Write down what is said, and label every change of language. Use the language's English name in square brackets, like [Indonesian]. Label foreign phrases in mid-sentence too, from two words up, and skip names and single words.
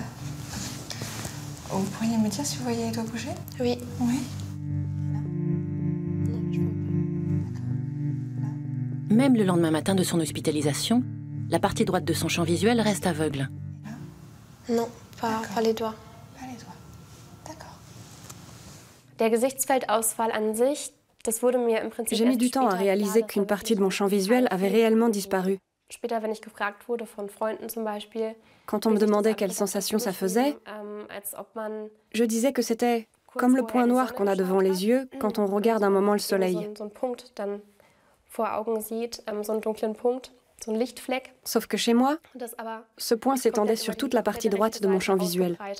[French] Vous pourriez me dire si vous voyez les doigts bouger? Oui. Oui. Même le lendemain matin de son hospitalisation, la partie droite de son champ visuel reste aveugle. Non, pas les doigts. Pas les doigts. D'accord. [German] Der Gesichtsfeldausfall an sich, das wurde mir im Prinzip [French] J'ai mis du temps à réaliser qu'une partie de mon champ visuel avait réellement disparu. [German] Später, wenn ich gefragt wurde von Freunden zum Beispiel, [French] quand on me demandait quelle sensation ça faisait, je disais que c'était comme le point noir qu'on a devant les yeux quand on regarde un moment le soleil. Sauf que chez moi, ce point s'étendait sur toute la partie droite de mon champ visuel.